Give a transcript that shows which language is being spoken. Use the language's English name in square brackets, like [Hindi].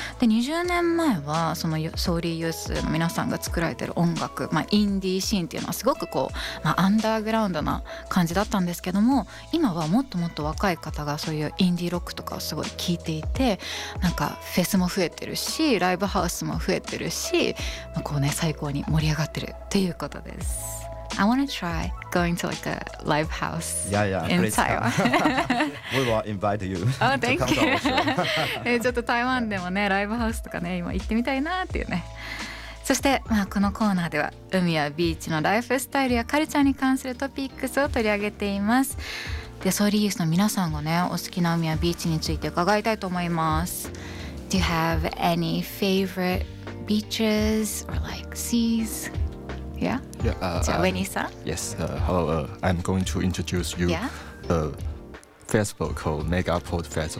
[Japanese] で20年前はそのソーリーユースの皆さんが作られてる音楽、まあ、インディーシーンっていうのはすごくこう、まあ、アンダーグラウンドな感じだったんですけども今はもっともっと若い方がそういうインディーロックとかをすごい聞いていてなんかフェスも増えてるしライブハウスも増えてるし、まあ、こうね最高に盛り上がってるということです。 [English] I want to try going to like a live house in Taiwan. We will invite you. Oh, thank you. [Japanese] ちょっと台湾でもね、ライブハウスとかね、今行ってみたいなっていうね。そして、まあ、このコーナーでは海やビーチのライフスタイルやカルチャーに関するトピックスを取り上げています。で、ソーリーユースの皆さんがね、お好きな海やビーチについて伺いたいと思います。 [English] Do you have any favorite beaches or like seas? Hello. I'm going to introduce you a festival called Megaport Festival.